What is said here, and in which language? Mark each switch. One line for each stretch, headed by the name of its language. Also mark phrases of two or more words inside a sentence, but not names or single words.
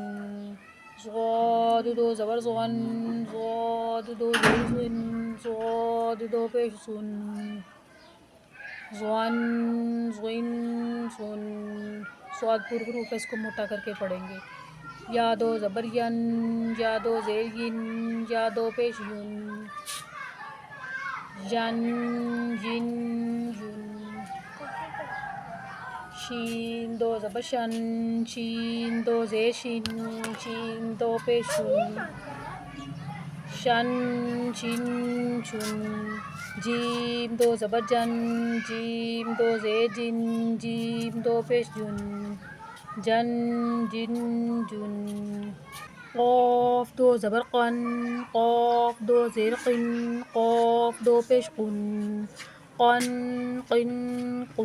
Urdu: ضاد دو زبر ضن، ضاد دو زیر ضن، ضاد دو پیش ضن، ضن ضن ضن۔ صاد پر حروف ہے، اس کو موٹا کر کے پڑھیں گے۔ یا دو زبر ین، یا دو زیر ین، یا دو پیش ین، ین ین ین۔ شین دو زبر شن، شین دو زیر شن، شین دو پیش شن، شن شن شن۔ جیم دو زبر جن، جیم دو زیر جن، جیم دو پیش جن، جن جن جن۔ قاف دو زبر قن، قاف دو زیر قن، قاف دو پیش قن، قن قن قن۔